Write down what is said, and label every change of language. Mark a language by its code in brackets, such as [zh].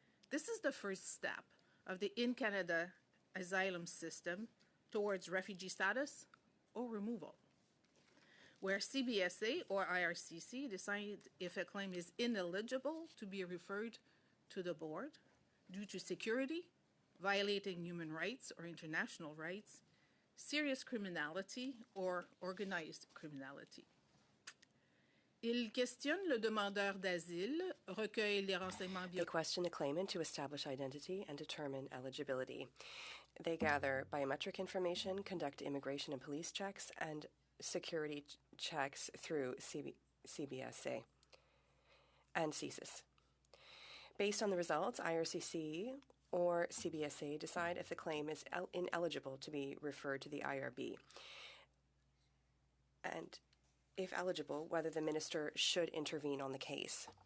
[en] This is the first step of the in-Canada asylum system towards refugee status or removal, where CBSA or IRCC decide if a claim is ineligible to be referred to the board due to security, violating human rights or international rights, serious criminality, or organized criminality. [fr] Il questionne le demandeur d'asile, recueille les renseignements [en] They question the claimant to establish identity and determine eligibility. They gather biometric information, conduct immigration and police checks, and security checks through CBSA and CSIS. Based on the results, IRCC or CBSA decide if the claim is ineligible to be referred to the IRB, and if eligible, whether the minister should intervene on the case.